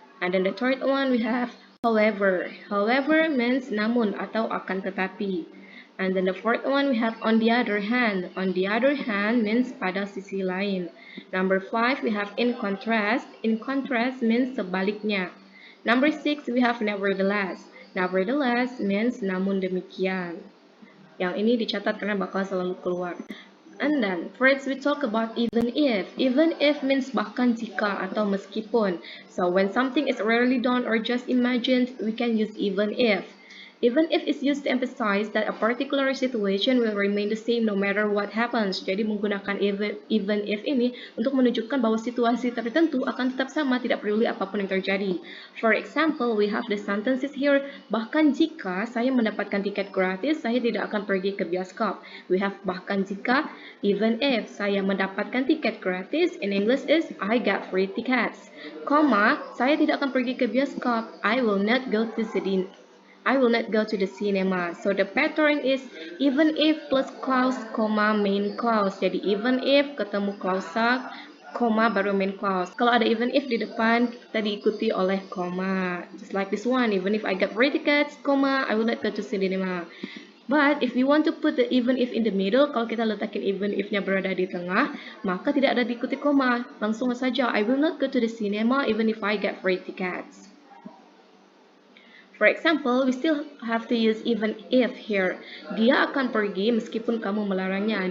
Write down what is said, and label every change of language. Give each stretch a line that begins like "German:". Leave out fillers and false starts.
English: And then the third one we have however. However means
Indonesian: namun atau akan tetapi.
English: And then the fourth one we have on the other hand. On the other hand means
Indonesian: pada sisi lain.
English: Number 5 we have in contrast. In contrast means
Indonesian: sebaliknya.
English: Number 6 we have nevertheless. Nevertheless means
Indonesian: namun demikian. Yang ini dicatat karena bakal selalu keluar.
English: And then, first we talk about even if. Even if means
Indonesian: bahkan jika atau meskipun.
English: So, when something is rarely done or just imagined, we can use even if. Even if is used to emphasize that a particular situation will remain the same no matter what happens.
Indonesian: Jadi menggunakan even if ini untuk menunjukkan bahwa situasi tertentu akan tetap sama, tidak peduli apapun yang terjadi.
English: For example, we have the sentences here.
Indonesian: Bahkan jika saya mendapatkan tiket gratis, saya tidak akan pergi ke bioskop.
English: We have
Indonesian: bahkan jika,
English: even if
Indonesian: saya mendapatkan tiket gratis.
English: In English is I got free tickets.
Indonesian: Koma, saya tidak akan pergi ke bioskop.
English: I will not go to the cinema. So the pattern is even if plus clause, main clause.
Indonesian: Jadi even if ketemu klausa, baru main clause. Kalau ada even if di depan, kita diikuti oleh koma.
English: Just like this one, even if I get free tickets, I will not go to cinema. But if we want to put the even if in the middle,
Indonesian: kalau kita letakin even if-nya berada di tengah, maka tidak ada diikuti koma. Langsung saja,
English: I will not go to the cinema even if I get free tickets. For example, we still have to use even if here.
Indonesian: Dia akan pergi meskipun kamu melarangnya.